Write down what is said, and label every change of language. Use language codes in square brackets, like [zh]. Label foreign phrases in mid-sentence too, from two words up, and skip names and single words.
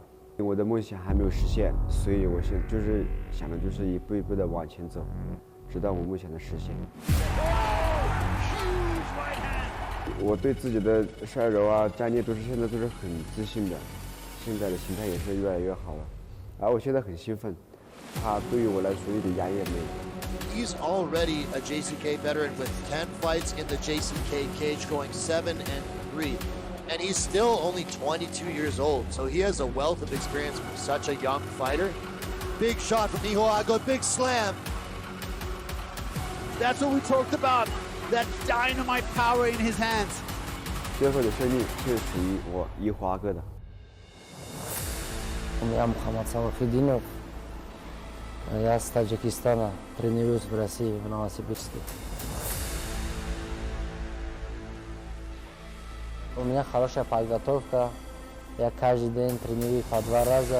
[zh] 我的梦想还没有实现，所以我现就是想的就是一步一步的往前走，直到我梦想的实现。我对自己的摔柔啊、站立现在都是很自信的，现在的心态也是越来越好了。而我现在很兴奋，它对于我来说一点压力也没有。 [en] He's already a JCK veteran with 10 fights in the JCK cage, going 7-3. And he's still only 22 years old, so he has a wealth of experience from such a young fighter. Big shot from Yihuoage, big slam. That's what we talked about, that dynamite power in his hands. [zh] 最后的胜利是属于我Yihuoage的。 [ru] Я Mukhammad Salokhidinov. Я с Таджикистана, тренируюсь в России, в Новосибирске. У меня хорошая подготовка. Я каждый день тренируюсь по 2 раза.